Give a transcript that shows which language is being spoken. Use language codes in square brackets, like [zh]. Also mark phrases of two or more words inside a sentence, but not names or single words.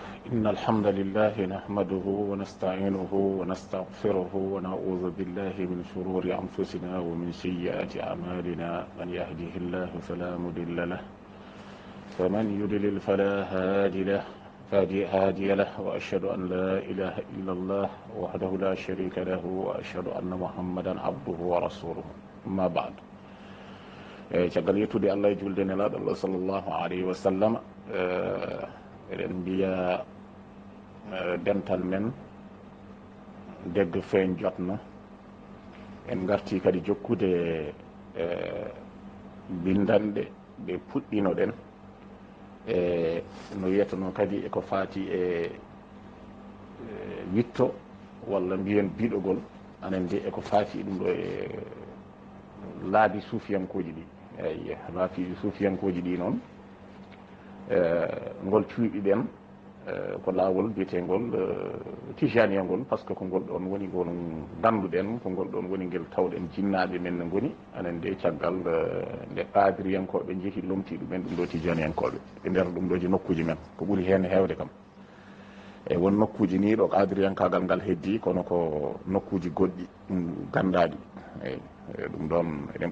[ar] إن الحمد لله نحمده ونستعينه ونستغفره ونعوذ بالله من شرور أنفسنا ومن سيئات أعمالنا من يهده الله فلا مضل له ومن يضلل فلا هادي له وأشهد أن لا إله إلا الله وحده لا شريك له وأشهد أن محمدا عبده ورسوله أما بعد [ff] caggal yettude Allah e julde nelaɗo Allah [ar] صلى الله عليه وسلم [ff] eɗen mbiya dental men deggo feeñ jotno en garti kadi jokkude bindanɗe ɗe puɗɗino ɗen e no wiyeteno kadi eko faati e witto walla mbiyen biɗogol anen de eko faati ɗum ɗo e laabi suufiyankoji ɗi eyyi laabi suufiyankoji ɗi noon ngol cuuɗi ɗen ko laawol biyetengol tijaniya ngol [fr] par ce que [ff] ko ngol ɗon woni ngol danduɗen ko ngol ɗon woni ngel tawɗen jinnaɓe men ne ngoni anen de caggal nde qadiriyankoɓe jeehi lomti ɗumen ɗum ɗo tijaniyankoɓe e nder ɗum ɗoji nokkuji men ko ɓuuri hen hewde kam e won nokkuji ni ɗo qadiriyankagal ngal heddi kono ko nokkuji goɗɗi ɗum gandaɗi eyyi ɗum ɗon eɗen